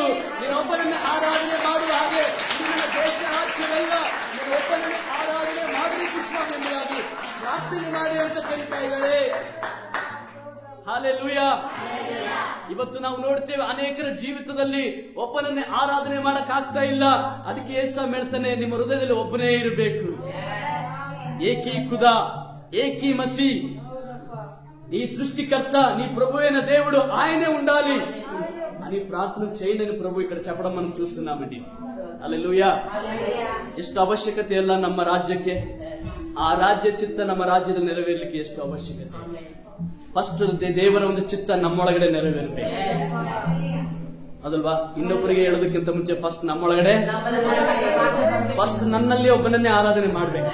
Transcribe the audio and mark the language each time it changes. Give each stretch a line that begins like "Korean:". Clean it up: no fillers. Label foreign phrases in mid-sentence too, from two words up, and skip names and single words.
Kannada: ನಿನ್ನೊಬ್ಬನನ್ನೇ ಆರಾಧನೆ ಮಾಡುವ ಹಾಗೆ ನಿನ್ನ ದೇಶ ರಾಜ್ಯವೆಲ್ಲ ನಿನ್ನೊಬ್ಬನನ್ನೇ ಆರಾಧನೆ ಮಾಡಬೇಕು ಸ್ವಾಮಿ ಎಂಬುದಾಗಿ ಪ್ರಾರ್ಥನೆ ಮಾಡಿ ಅಂತ ಕರೀತಾ ಇದ್ದಾರೆ. ಹಲ್ಲೆಲೂಯಾ. ಇವತ್ತು ನಾವು ನೋಡ್ತೇವೆ, ಅನೇಕರ ಜೀವಿತದಲ್ಲಿ ಒಬ್ಬನನ್ನೇ ಆರಾಧನೆ ಮಾಡಕ್ ಆಗ್ತಾ ಇಲ್ಲ. ಅದಕ್ಕೆ ಯೇಸು ಹೇಳ್ತಾನೆ, ನಿಮ್ಮ ಹೃದಯದಲ್ಲಿ ಒಬ್ಬನೇ ಇರಬೇಕು.
Hindi: एक ही ख़ुदा, एक ही मसीह,
Telugu: నీ సృష్టికర్త, నీ ప్రభువైన దేవుడు ఆయనే ఉండాలి అని ప్రార్థన చేయండి అని ప్రభు ఇక్కడ చెప్పడం మనం చూస్తున్నామండి. హల్లెలూయా.
Kannada: ಎಷ್ಟು ಅವಶ್ಯಕತೆ ಇಲ್ಲ ನಮ್ಮ ರಾಜ್ಯಕ್ಕೆ, ಆ ರಾಜ್ಯ ಚಿತ್ತ ನಮ್ಮ ರಾಜ್ಯದಲ್ಲಿ ನೆರವೇರಲಿಕ್ಕೆ ಎಷ್ಟು ಅವಶ್ಯಕತೆ. ಫಸ್ಟ್ ದೇವರ ಒಂದು ಚಿತ್ತ ನಮ್ಮೊಳಗಡೆ ನೆರವೇರಬೇಕು, ಅದಲ್ವಾ? ಇನ್ನೊಬ್ಬರಿಗೆ ಹೇಳೋದಕ್ಕಿಂತ ಮುಂಚೆ ಫಸ್ಟ್ ನಮ್ಮೊಳಗಡೆ, ಫಸ್ಟ್ ನನ್ನಲ್ಲಿ ಒಬ್ಬನನ್ನೇ ಆರಾಧನೆ ಮಾಡ್ಬೇಕು.